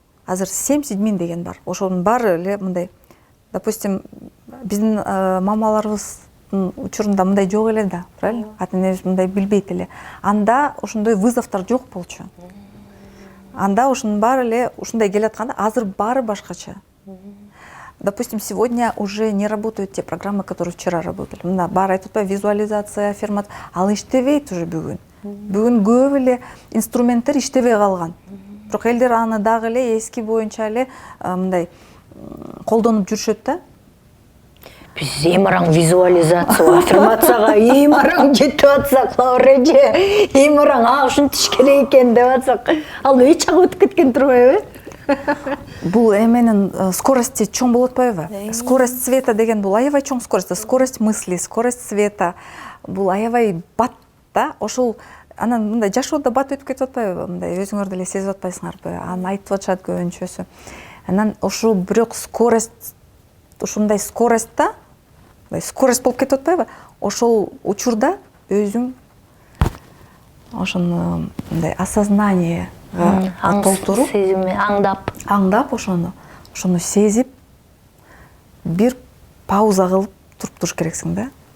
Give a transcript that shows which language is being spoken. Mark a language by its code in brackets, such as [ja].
[ky] Азыр 70.000 деген бар. Ошонун баары эле мындай, допустим, биздин мамаларыбыздын учурунда мындай жок эле да, правильно? Ата-энебиз мындай билбейт эле. Анда ошондой вызовдор жок болчу. Анда ушунун баары эле ушундай келатканда, азыр баары башкача. [ru] Допустим, сегодня уже не работают те программы, которые вчера работали. [ky] Мына баары айтып атпайбы, визуализация, аффирмация, ал иштебейт уже бүгүн. Бүгүн көп эле инструменттер иштебей калган. Бирок элдер аны дагы эле эски боюнча эле мындай колдонуп жүрүшөт да. Биз эң араң визуализация, аффирмацияга эң араң жетип атсак, Лаура эже, эң араң ушинтиш керек экен деп атсак, ал эч жак өтүп кеткен турбайбы? Бул эменин скорости чоң болуп атпайбы? [ru] Скорость света [ky] деген бул аябай чоң [ru] скорость, скорость мысли, скорость света. [ky] Бул аябай бат да. Ошол анан мындай жашоодо бат өтүп кетип атпайбы? Мындай өзүңөр деле сезип атпайсыңарбы? Аны айтып атышат көбүнчөсү. Анан ошол бирок скорость, ушундай скоростьта, скорость болуп кетип атпайбы? Ошол учурда өзүң ошону мындай осознание толтуруп, аңдап ошону сезип, бир пауза кылып туруп туруш керексиң да.